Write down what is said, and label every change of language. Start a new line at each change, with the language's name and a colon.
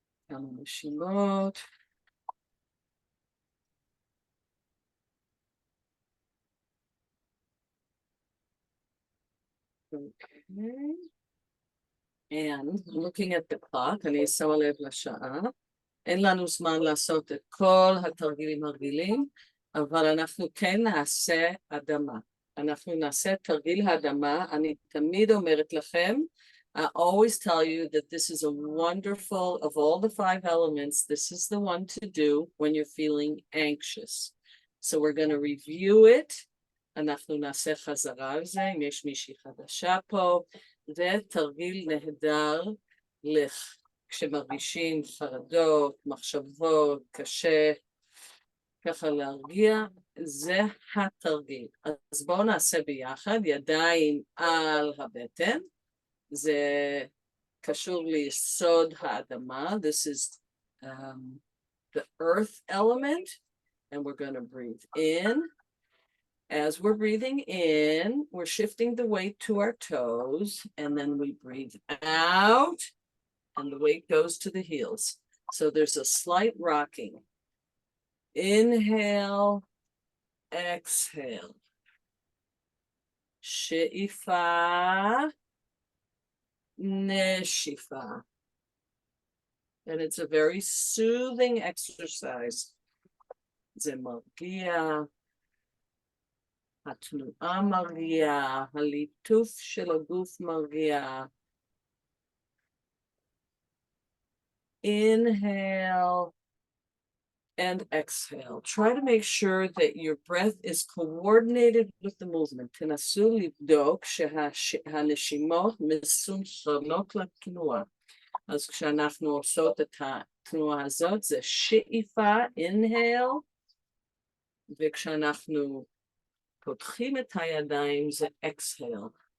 Hebrew: כמה נשימות.
English: Okay. And looking at the clock,
Hebrew: אני שמה לב לשעה. אין לנו זמן לעשות את כל התרגילים הרגילים, אבל אנחנו כן נעשה אדמה. אנחנו נעשה תרגיל האדמה. אני תמיד אומרת לכם,
English: I always tell you that this is a wonderful, of all the 5 elements, this is the one to do when you're feeling anxious. So we're going to review it.
Hebrew: אנחנו נעשה חזרה על זה, אם יש מישהי חדשה פה, זה תרגיל נהדר כשמרגישים חרדות, מחשבות, קשה, ככה להרגיע, זה התרגיל. אז בואו נעשה ביחד, ידיים על הבטן, זה קשור ליסוד האדמה,
English: this is the earth element, and we're going to breathe in. As we're breathing in, we're shifting the weight to our toes, and then we breathe out, and the weight goes to the heels. So there's a slight rocking. Inhale, exhale.
Hebrew: She'ifa, neshifa.
English: And it's a very soothing exercise.
Hebrew: זה מרגיע, התנועה מרגיעה, הליטוף של הגוף מרגיע.
English: Inhale and exhale. Try to make sure that your breath is coordinated with the movement.
Hebrew: תנסו לבדוק שהנשימות מסונכרנות לתנועה. אז כשאנחנו עושות את התנועה הזאת, זה שאיפה, inhale, וכשאנחנו פותחים את הידיים, זה exhale.